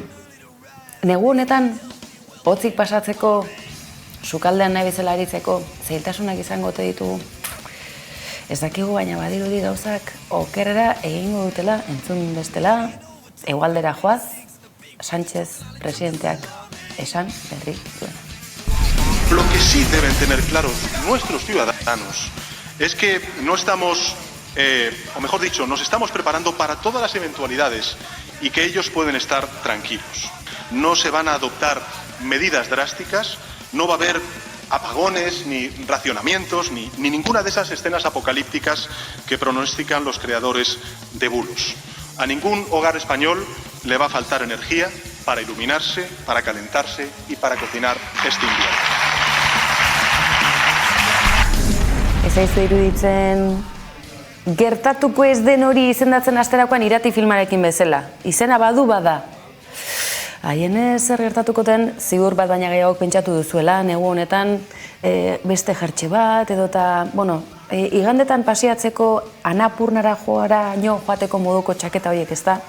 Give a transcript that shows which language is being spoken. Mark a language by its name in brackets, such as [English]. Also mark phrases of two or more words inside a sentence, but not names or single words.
[Basque] Negu honetan, hotzik pasatzeko, sukaldean nahi bezala aritzeko, zailtasunak izango ote ditugu. Ez dakigu baina badirudi gauzak okerrera egingo dutela, entzun bestela, hegoaldera joaz, Sánchez presidenteak esan berri duena. [Spanish] Lo que sí deben tener claros nuestros ciudadanos es que no estamos, o mejor dicho, nos estamos preparando para todas las eventualidades y que ellos pueden estar tranquilos. No se van a adoptar medidas drásticas, no va a haber apagones, ni racionamientos, ni ninguna de esas escenas apocalípticas que pronostican los creadores de bulos. A ningún hogar español le va a faltar energía para iluminarse, para calentarse y para cocinar este invierno. [Basque] Ez zaizu iruditzen gertatuko ez den hori izendatzen hasterakoan Irati filmarekin bezala. Izena bada. Haien zer gertatukoten, ziur bat baina gehiagok pentsatu duzuela, negu honetan beste jertxe bat, edota, igandetan pasiatzeko Anapurnara joateko moduko txaketa horiek, ez da?